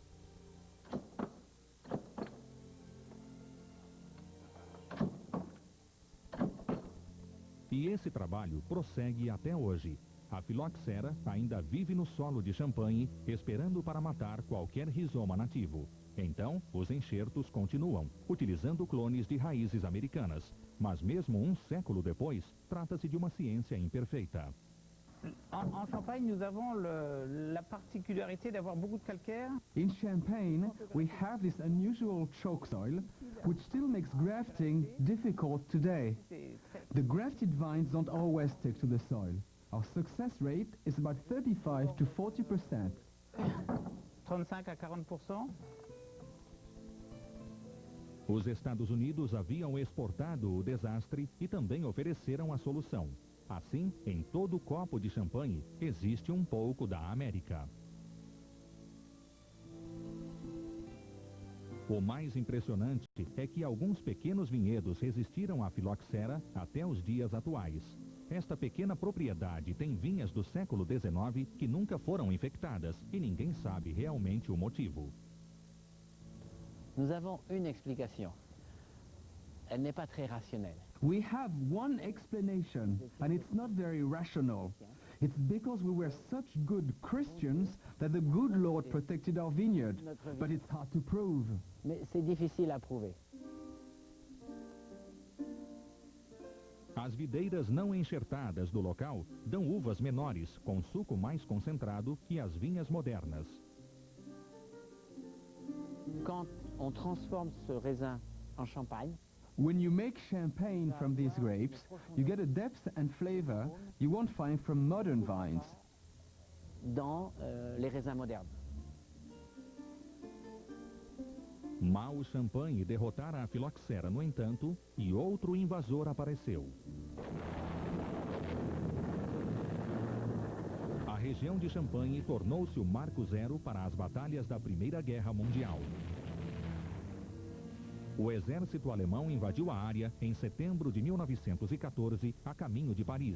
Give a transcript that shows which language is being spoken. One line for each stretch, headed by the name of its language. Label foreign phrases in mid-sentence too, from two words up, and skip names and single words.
Portuguese: E esse trabalho prossegue até hoje. A filoxera ainda vive no solo de Champagne, esperando para matar qualquer rizoma nativo. Então, os enxertos continuam, utilizando clones de raízes americanas. Mas mesmo um século depois, trata-se de uma ciência imperfeita.
French: En Champagne, nous avons la particularité d'avoir beaucoup de calcaire.
English: In Champagne, we have this unusual chalk soil, which still makes grafting difficult today. The grafted vines don't always stick to the soil. Our success rate is about 35 to 40%.
French: 35 à 40%.
Portuguese: Os Estados Unidos haviam exportado o desastre e também ofereceram a solução. Assim, em todo copo de champanhe existe um pouco da América. O mais impressionante é que alguns pequenos vinhedos resistiram à filoxera até os dias atuais. Esta pequena propriedade tem vinhas do século XIX que nunca foram infectadas e ninguém sabe realmente o motivo.
French: Nous avons une explication. Elle n'est pas très rationnelle.
English: We have one explanation, and it's not very rational. It's because we were such good Christians that the good Lord protected our vineyard. But it's hard to prove.
French: Mais c'est difficile à prouver.
Portuguese: As videiras não enxertadas do local dão uvas menores, com suco mais concentrado que as vinhas modernas.
French: Quand on transforme ce raisin en champagne,
English: when you make champagne from these grapes, you get a depth and flavor you won't find from modern vines.
French: Dans les raisins modernes.
Portuguese: Mal champanhe derrotara a filoxera, no entanto, e outro invasor apareceu. A região de Champagne tornou-se o marco zero para as batalhas da Primeira Guerra Mundial. O exército alemão invadiu a área em setembro de 1914, a caminho de Paris.